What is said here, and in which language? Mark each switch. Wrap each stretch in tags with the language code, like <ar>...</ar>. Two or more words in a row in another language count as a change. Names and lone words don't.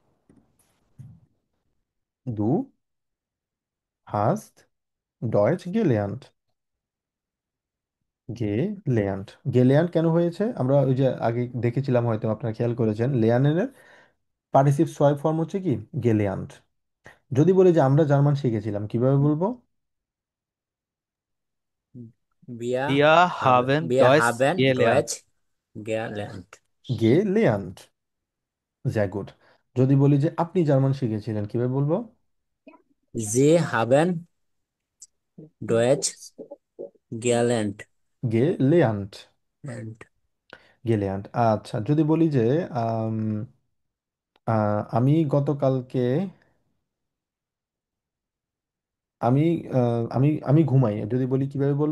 <de>Du hast Deutsch gelernt, gelernt.</de> <bn>গেলেয়ান্ট কেন হয়েছে? আমরা ওই যে আগে দেখেছিলাম, হয়তো আপনারা খেয়াল করেছেন, লেয়ানের</bn> <de>Partizip zwei</de> <bn>ফর্ম হচ্ছে কি, গেলেয়ান্ট। যদি বলি যে আমরা জার্মান শিখেছিলাম, কিভাবে বলবো?</bn> <de>Wir Habe, haben wir Deutsch haben gelernt. Deutsch gelernt. Gelernt. Ja gut.</de> <bn>যদি বলি যে আপনি জার্মান শিখেছিলেন, কিভাবে বলবো?</bn> <de>Sie haben Deutsch gelernt. Gelernt. Gelernt.</de> <bn>আচ্ছা, যদি বলি যে আম, আমি গতকালকে আমি আমি ঘুমাই, যদি বলি কিভাবে বলবো?</bn>